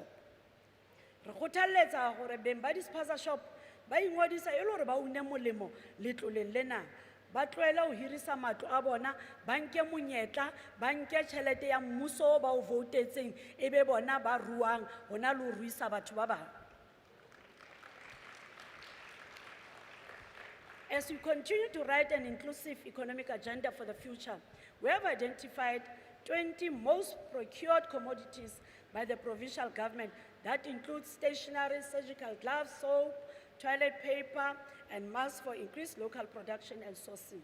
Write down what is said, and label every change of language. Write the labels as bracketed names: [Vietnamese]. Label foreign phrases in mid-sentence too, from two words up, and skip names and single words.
[Southern Sotho] Re kgothaletsa hore beng ba dispaza shop ba ingodisa e le hore ba une molemo letloleng lena, ba tlohela ho hirisa matlo a bona, ba nke monyetla, ba nke tjhelete ya mmuso ba o voutetseng, ebe bona ba ruang hona le ho ruisa batho ba bang. [English] As we continue to write an inclusive economic agenda for the future, we have identified 20 most procured commodities by the provincial government that includes stationery, surgical gloves, soap, toilet paper, and masks for increased local production and sourcing.